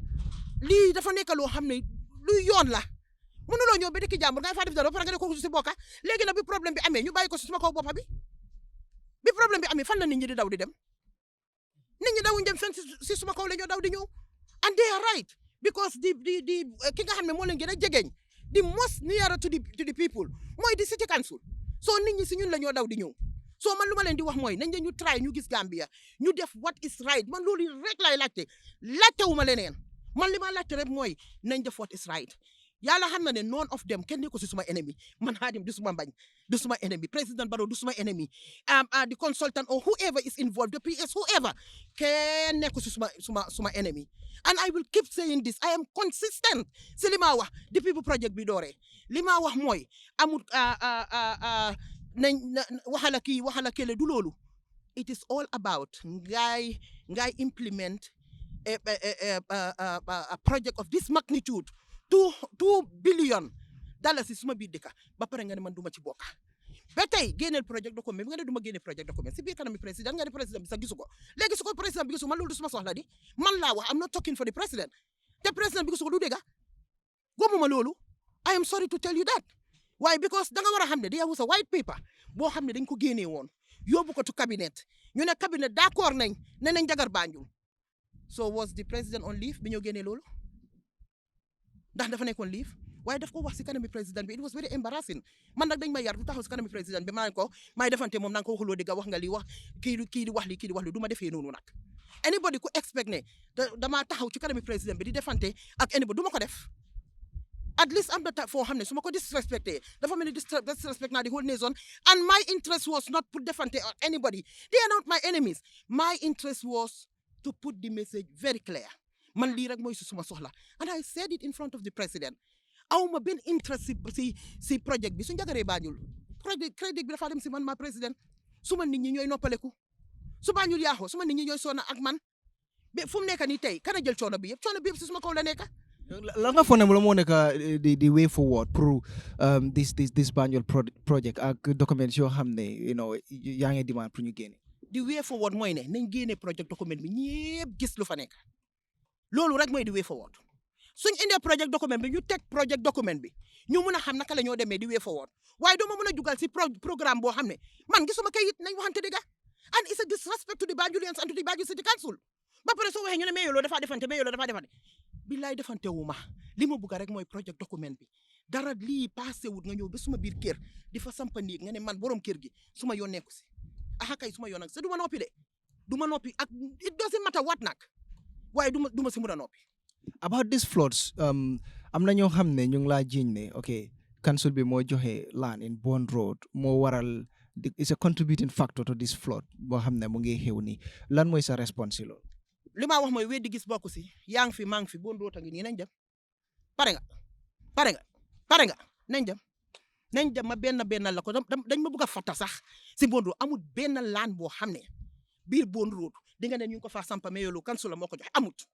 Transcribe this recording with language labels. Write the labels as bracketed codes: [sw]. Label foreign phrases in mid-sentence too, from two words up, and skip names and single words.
[wo] lii dafa nekk loo xam ne luy yoon la mënuloo ñëw ba dëkk jàmbur ngay faa def dara ba pare nga ne ko si bokka léegi nag bi problème bi amee ñu bàyyi ko si suma kaw boppa bi problème bi amee fan la nit ñi di daw di dem nit ñi dawuñ dem fenn si suma kaw la ñoo daw di ñëw [en] and they are right because [wo] di ki nga xam ne moo leen gën a jegeñ [en] the most nearer to the people [wo] mooy di [en] city council [wo] so nit ñi si ñun la ñoo daw di ñëw so man lu ma leen di wax mooy nañ ñu try ñu gis Gambia ñu def [en] what is [wo] right man loolu rek laay laajte wu ma leneen man li ma laajte rek mooy nañ def [en] what is right [wo] yàlla xam na ne [en] none of them [wo] kenn nekku si suma ennemi man Hadim du suma mbañ du suma ennemi président Barrow du suma ennemi [en] the consultant or whoever is involved the PS whoever [wo] kenn nekku si suma ennemi [en] and I will keep saying this I am consistent [wo] si li ma wax depuis bu project bi dooree li ma wax mooy amul waxala kele du loolu. [en] It is all about ngay implement a project of this magnitude, $2 billion [wo] suma biir dëkk ba pare nga ne man duma ci bokk. Ba tey génneel [en] project document [wo] bi nga ne duma génne [en] project document [wo] si biir kanami président nga ne président bi sax gisu ko léegi su ko président bi gisu man loolu du suma soxla di man laa wax [en] I'm not talking for the president [wo] te président bi gisu ko du dëgg gomuma loolu [en] I am sorry to tell you that. Why? [wo] Because da nga war a xam ne [en] there was a white paper [wo] boo xam ne dañ ko génnee woon yóbbu ko [en] to cabinet [wo] ñu ne cabinet d'accord nañ ne nañ jagar Banjul. [en] So was the president on leave [wo] bi ñoo génnee loolu ndax dafa nekkoon leave waaye daf ko wax si kanami président bi [en] it was very embarrassing [wo] man nag dañ ma yar du taxaw si kanami président bi maa ko may defante moom na nga ko waxuloo dëgg wax nga lii wax kii di wax li du ma defee noonu nag. Anybody ku expect ne damaa taxaw ci kanami président bi di defante ak anybody du ma ko def. [en] At least [wo] am na foo xam ne su ma ko disrespecté dafa mel ni [en] disrespect naa the whole nation and my interest was not put defante on anybody. They are not my enemies. My interest was to put the message very clear. [wo] Man lii rek mooy suma soxla [en] and I said it in front of the president. [wo] awma benn interest si project bi su njagaree Banjul crédit bi dafa dem si man ma président suma nit ñi ñooy noppaleku su Banjul yaaxoo suma nit ñi ñooy sonna ak man ba fu mu nekk nii tey kana jël coono bi yëpp si suma kaw la nekk. la nga foog ne la moo nekk [en] the way forward [wo] pour this Banjul project ak documents yoo xam ne yaa ngi demande pour ñu génne. [en] the way forward [wo] mooy ne nañ génne project document bi ñëpp gis lu fa nekk loolu rek mooy [en] the way forward. [wo] suñ indee [en] project document [wo] bi ñu teg [en] project document [wo] bi ñu mun a xam naka la ñoo demee di [en] way forward [wo] waaye doo ma mun a jugal si programme boo xam ne man gisuma kayit nañ waxante dëgg [en] and it's a disrespect to the Banjulians and to the Banjul City Council [wo] ba pare soo waxee ñu ne mais loolu dafa defante billaay defante wu ma li ma bugg rek mooy [en] project document [wo] bi dara lii passé wut nga ñëw ba suma biir kër di fa sampa néeg nga ne man borom kër gi suma yoon nekku si kay suma yoon nag sa du ma noppi de du ma noppi ak [en] it doesn't matter what [wo] nag waaye du ma si mun a noppi. [en] About these floods [wo] am na ñoo xam ne ñu ngi laa jiiñ ne ok council bi moo joxe [en] land in Bond Road [wo] moo waral [en] it's a contributing factor to this flood [wo] boo xam ne mu ngi xew nii lan mooy sa response loolu. li ma wax mooy weddi gis bokku si yaa ngi fi maa ngi fi Bond Road a ngi nii nañ dem pare nga nañ dem ma benn la ko dañ ma bëgg a fatta sax si Bond Road amul benn land boo xam ne biir Bond Road di nga ne ñu ngi ko faa sampa mais yoolu council la moo ko joxe amut.